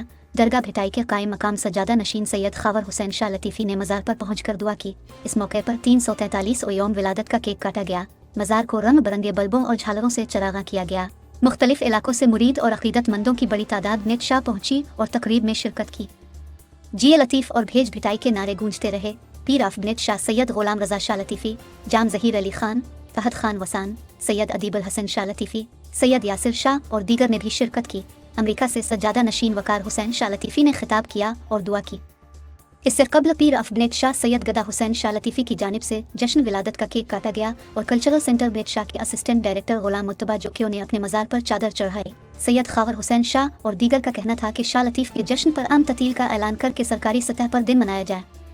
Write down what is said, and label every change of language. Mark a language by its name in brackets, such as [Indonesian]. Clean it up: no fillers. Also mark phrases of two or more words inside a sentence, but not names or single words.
[Urdu] درگاہ بھٹائی کے قائم مقام سجادہ نشین سید خاور حسین شاہ لطیفی نے مزار پر پہنچ کر دعا کی. اس موقع پر 343واں یوم ولادت کا کیک کاٹا گیا. مزار کو رنگ برنگے بلبوں اور جھالروں سے چراغاں کیا گیا. مختلف علاقوں سے مرید اور عقیدت مندوں کی بڑی تعداد نیٹ شاہ پہنچی اور تقریب میں شرکت کی. جیے لطیف اور بھیج بھٹائی کے نعرے گونجتے رہے. پیر افنیٹ شاہ سید غلام رضا شاہ لطیفی، جام ظہیر علی خان، فہد خان وسان، سید ادیب الحسن شاہ لطیفی، سید یاسر شاہ اور دیگر نے بھی شرکت کی. امریکہ سے سجادہ نشین وقار حسین شاہ لطیفی نے خطاب کیا اور دعا کی. اس سے قبل پیر افنیٹ شاہ سید گدا حسین شاہ لطیفی کی جانب سے جشن ولادت کا کیک کاٹا گیا اور کلچرل سینٹر نیٹ شاہ کے [English] assistant director [Urdu] غلام متبا جوکیوں نے اپنے مزار پر چادر چڑھائی. سید خاور حسین شاہ اور دیگر کا کہنا تھا کہ شاہ لطیف کے جشن پر عام تعطیل کا اعلان کرکے سرکاری سطح پر دن منایا جائے.